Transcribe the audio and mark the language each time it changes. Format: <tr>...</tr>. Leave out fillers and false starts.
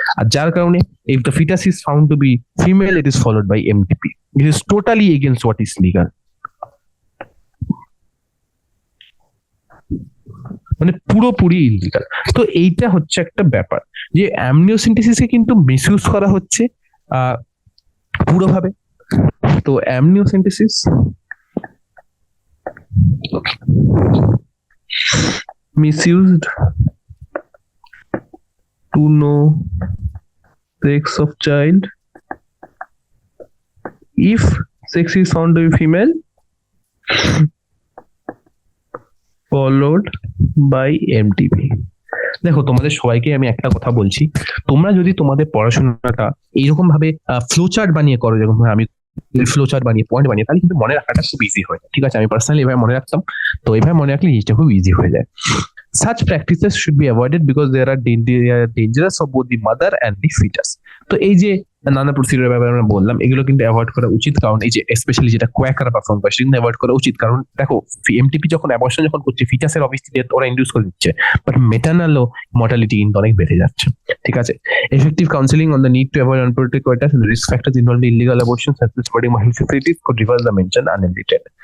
<bn>আর যার কারণে</bn> <en>If the foetus is found to be female, it is followed by MTP. It is totally against what is legal.</en> <bn>মানে পুরোপুরি illegal. তো এইটা হচ্ছে একটা ব্যাপার যে অ্যামনিওসিন্থেসিসকে কিন্তু মিসইউজ করা হচ্ছে পুরোভাবে।</bn> <en>তো amniocentesis misused to know sex of child if sex is found to be female, followed by MTP।</en> <bn>দেখো তোমাদের সবাইকে আমি একটা কথা বলছি, তোমরা যদি তোমাদের পড়াশোনাটা এইরকম ভাবে ফ্লোচার্ট বানিয়ে করো, যেরকম আমি ফ্লোচার্ট বানিয়ে পয়েন্ট বানিয়ে, তাহলে কিন্তু মনে রাখাটা খুব ইজি হয়। ঠিক আছে, আমি পার্সোনালি এভাবে মনে রাখতাম, তো এইভাবে মনে রাখলে জিনিসটা খুব ইজি হয়ে যায়।</bn> <en>Such practices should be avoided because they are dangerous for both the mother and the fetus।</en> <bn>তো এই যে নানা প্রসিডিউরের ব্যাপারে আমরা বললাম, এগুলো কিন্তু অ্যাভয়েড করা উচিত, কারণ এই যে স্পেশালি যেটা কোয়াকার পারফর্ম করে সেটা অ্যাভয়েড করা উচিত। কারণ দেখো এমটিপি যখন অ্যাবর্শন যখন করছে, ফিটাসের অবভিয়াসলি ডেথ ওরা ইন্ডিউস করে দিচ্ছে, বাট মেটার্নাল মর্টালিটি কিন্তু অনেক বেড়ে যাচ্ছে। ঠিক আছে,</bn> <en>Effective counselling on the need to avoid unprotected coitus and risk factors involved in illegal abortion such as spreading health facilities could reverse the mention unedited.</en>